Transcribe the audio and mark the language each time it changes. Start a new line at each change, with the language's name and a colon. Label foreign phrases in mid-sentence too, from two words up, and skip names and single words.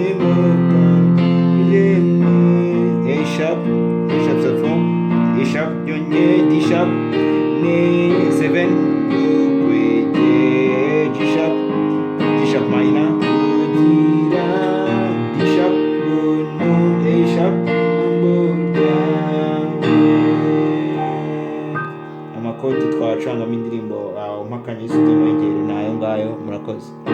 English: A sharp sus4, A sharp
Kinyarwanda: yonye
English: D sharp
Kinyarwanda: ni 7 ukwegera,
English: G sharp minor
Kinyarwanda: kugira
English: D sharp A sharp
Kinyarwanda: amakoti twacangamo indirimbo umpakanye Yesu nzemwegere ni ayo ngayo. Murakoze.